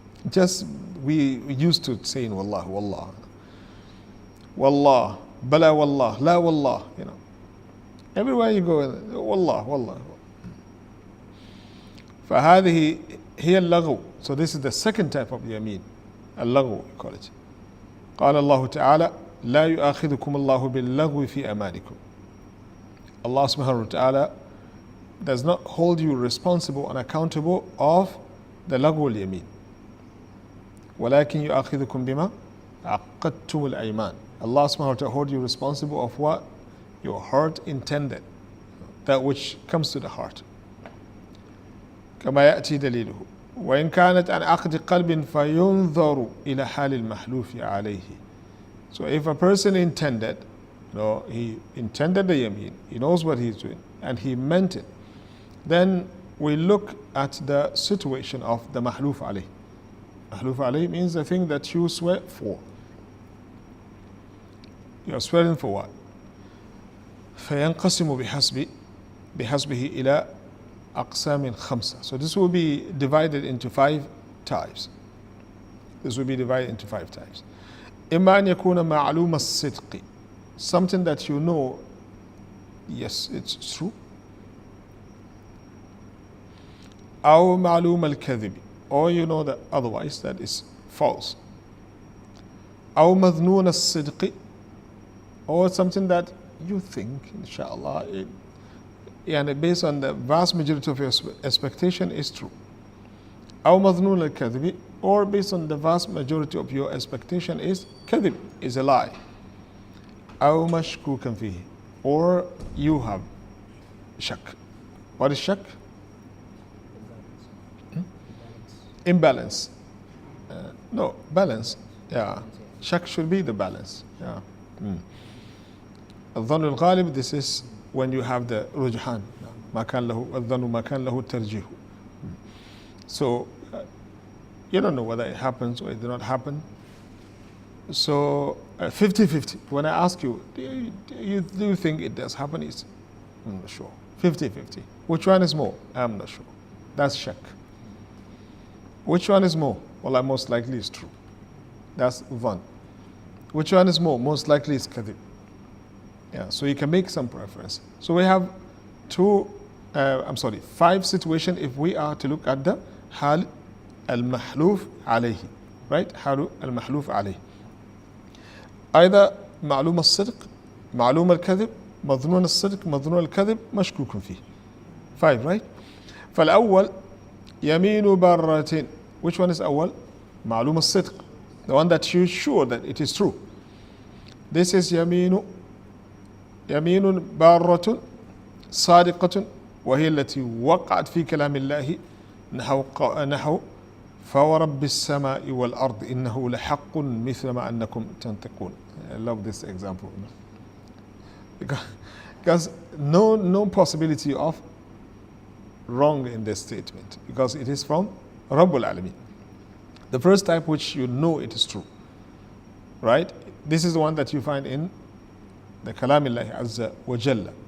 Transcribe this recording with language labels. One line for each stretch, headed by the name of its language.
English: Just we used to saying wallah, wallah, wallah, bala wallah, la wallah, you know. Everywhere you go, wallah, wallah.
Arabic: فهذه هي اللغو.
English: So this is the second type of yameen. اللغو we call it.
Arabic: قال الله تعالى لا يؤاخذكم الله باللغو في أمانكم.
English: Allah subhanahu wa ta'ala does not hold you responsible and accountable of the laghu al-yamin.
Arabic: ولكن يؤاخذكم بما عقدتم الأيمان.
English: Allah subhanahu wa ta'ala hold you responsible of what your heart intended, that which comes to the heart.
Arabic: كما يأتي دليله وإن كانت عن عقد قلب فينظر إلى حال المحلوف عليه.
English: So if a person intended, you know, he intended the yameen, he knows what he's doing, and he meant it, then we look at the situation of the mahluf alayh. Mahluf alayh means the thing that you swear for. You are swearing for what?
Arabic: فينقسم بحسبه إلى أقسام خمسة.
English: So this will be divided into 5 types. This will be divided into 5 types.
Arabic: إما أن يكون معلوم الصدق,
English: something that you know, yes, it's true.
Arabic: أو معلوم الكذب,
English: or you know that otherwise that is false.
Arabic: أو مظنون الصدق,
English: or something that you think, inshallah, and based on the vast majority of your expectation is true.
Arabic: أو مظنون الكذب,
English: or based on the vast majority of your expectation is كذب, is a lie.
Arabic: أو مشكوكا فيه,
English: or you have shak. What is shak? Imbalance. No, balance. Yeah. Shak should be the balance. Yeah.
Arabic: الظن الغالب,
English: this is when you have the رجحان.
Arabic: ما كان له الظن ما كان له الترجيح.
English: So you don't know whether it happens or it did not happen. So 50-50. When I ask you, do you think it does happen? I'm not sure. 50-50. Which one is more? I'm not sure. That's shak. Which one is more? Well, most likely is true. That's dhann. Which one is more? Most likely is kadhib. Yeah, so you can make some preference. So we have 5 situations if we are to look at the hal al-mahluf alayhi. Right? Hal al-mahluf alayhi.
Arabic: Either معلوم الصدق, معلوم الكذب, مظنون الصدق, مظنون الكذب, مشكوك فيه.
English: 5, right?
Arabic: فالأول يمين بارة.
English: Which one is أول?
Arabic: معلوم الصدق.
English: The one that you're sure that it is true. This is
Arabic: يمين بارة صادقة, وهي التي وقعت في كلام الله نحو فورب السماء والأرض إنه لحق مثل ما أنكم تنطقون.
English: I love this example. Because no possibility of wrong in this statement, because it is from Rabbul Alameen. The first type which you know it is true, right? This is the one that you find in the Kalam Allah Azza wa Jalla.